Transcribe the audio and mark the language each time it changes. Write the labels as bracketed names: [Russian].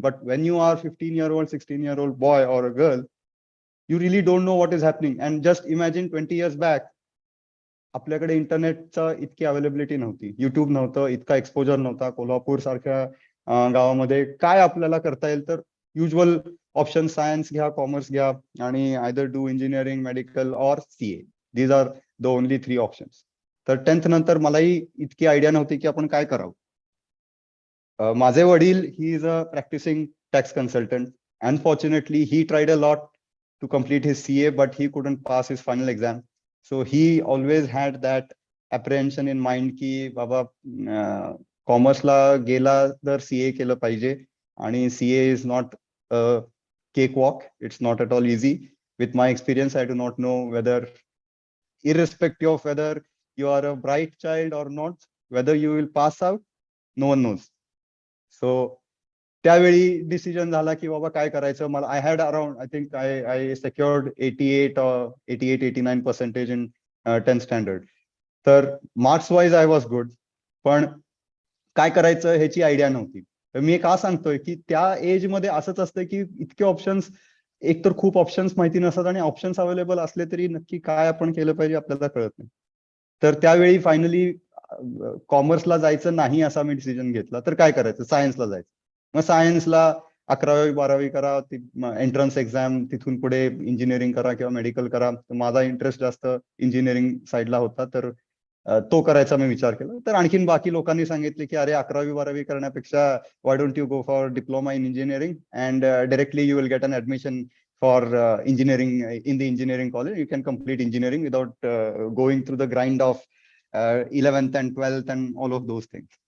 [English] But when you are 15-year-old, 16-year-old boy or a girl, you really don't know what is happening. [Marathi] And just imagine 20 years back, आपल्याकडे इंटरनेटचा इतकी availability नव्हती, YouTube नव्हतं, इतका exposure नव्हता. कोल्हापूर सारख्या गावामध्ये काय आपल्याला करता येईल, तर युज्युअल ऑप्शन सायन्स घ्या, कॉमर्स घ्या, आणि either do engineering, medical or CA. These R the only 3 options. तर 10th नंतर मलाही इतकी आयडिया नव्हती की आपण काय करावं. [English] माझे वडील, he is a practicing tax consultant. Unfortunately, he tried a lot to complete his CA, but he couldn't pass his final exam. So he always had that apprehension in mind की बाबा कॉमर्सला गेला तर CA केलं पाहिजे, आणि CA is not a cakewalk. It's not at all easy. With my experience, I do not know whether, irrespective of whether you are a bright child or not, whether you will pass out, no one knows. [Marathi] So त्यावेळी decision झाला की बाबा काय करायचं. [English] मला I had around, I think I secured 88 in 10th standard. [Marathi] तर marks wise I was good, पण काय करायचं ह्याची आयडिया नव्हती. तर मी का सांगतोय की त्या एज मध्ये असंच असतं की इतके ऑप्शन्स, एक तर खूप ऑप्शन्स माहिती नसतात, आणि ऑप्शन्स अवेलेबल असले तरी नक्की काय आपण केलं पाहिजे आपल्याला कळत नाही. तर त्यावेळी फायनली कॉमर्सला जायचं नाही असा मी डिसिजन घेतला. तर काय करायचं, सायन्सला जायचं. मग सायन्सला 11वी-12वी करा, एंट्रन्स एक्झाम, तिथून पुढे इंजिनिअरिंग करा किंवा मेडिकल करा. माझा इंटरेस्ट जास्त इंजिनिअरिंग साईडला होता, तर तो करायचा मी विचार केला. [English] तर आणखीन बाकी लोकांनी सांगितले की अरे 11वी-12वी करण्यापेक्षा why don't you go for diploma in engineering and directly you will get an admission for engineering in the engineering college. You can complete engineering without going through the grind of 11th and 12th and all of those things.